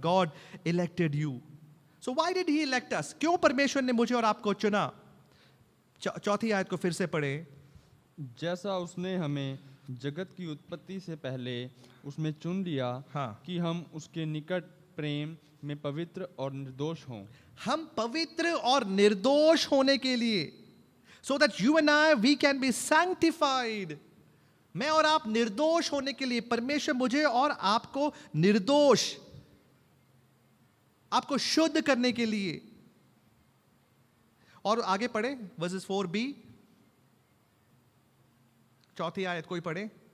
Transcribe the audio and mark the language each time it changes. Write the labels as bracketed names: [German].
[English] God elected you. So why did he elect us? [Hindi] क्यों परमेश्वर ने मुझे और आपको चुना? 4थी आयत को फिर से पढ़ें. जैसा उसने हमें जगत की उत्पत्ति से पहले उसमें चुन लिया, हाँ. कि हम उसके निकट प्रेम में पवित्र और निर्दोष हों. हम पवित्र और निर्दोष होने के लिए, [English] so that you and I, we can be sanctified. [Hindi] मैं और आप निर्दोष होने के लिए परमेश्वर मुझे और आपको निर्दोष, आपको शुद्ध करने के लिए. और आगे पढ़े वर्सेस 4b, 4थी आयत कोई पढ़े.